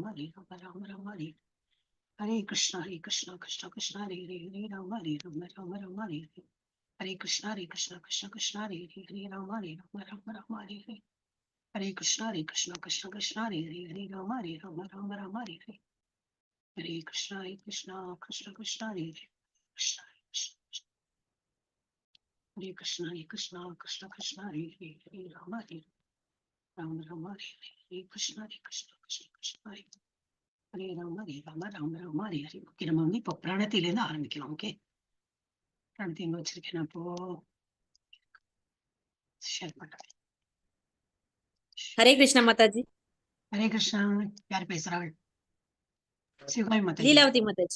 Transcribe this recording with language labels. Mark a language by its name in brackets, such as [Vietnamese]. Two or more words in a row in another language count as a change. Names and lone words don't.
[Tamil] Hare Rama Rama Rama Hare Hare Krishna Krishna Krishna Hare Hare Hare Rama Rama Rama Rama Hare Hare Krishna Krishna Krishna Hare Hare Hare Rama Rama Rama Hare Hare Krishna Krishna Hare Hare Hare Rama Rama Rama Hare Hare Krishna Krishna Hare Hare Krishna Hare Krishna Krishna Hare Hare Hare Rama Rama Hare Krishna Krishna Hare Rama Hare Hare. ஓகே, நம்ம வந்து இப்போ பிராணத்திலேருந்து ஆரம்பிக்கலாம். ஓகே, பிராணத்தை எங்க வச்சிருக்கேன் அப்போ ஷேர் பண்றேன். ஹரே கிருஷ்ணா மாதாஜி. ஹரே கிருஷ்ணா. யார் பேசுறாள்? சிவாய் மாதாஜி. லீலாவதி மாதாஜி.